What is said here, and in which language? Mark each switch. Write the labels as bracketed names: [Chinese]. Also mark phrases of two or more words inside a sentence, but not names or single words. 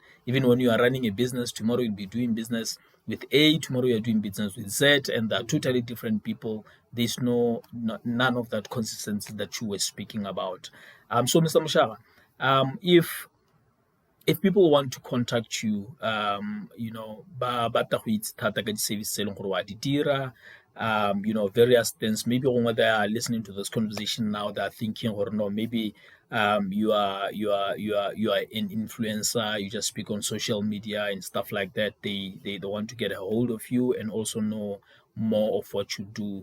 [English] Even when you are running a business, tomorrow you'll be doing business with A, tomorrow you're doing business with Z, and they're totally different people. There's none of that consistency that you were speaking about. So, Mr. Moshaga, if people want to contact you, [Tswana] ba batla go itse thata ka di-service tse e leng gore wa di dira, [English] various things. Maybe when they are listening to this conversation now, they are thinking, or no, maybe you are an influencer. You just speak on social media and stuff like that. They want to get a hold of you and also know more of what you do.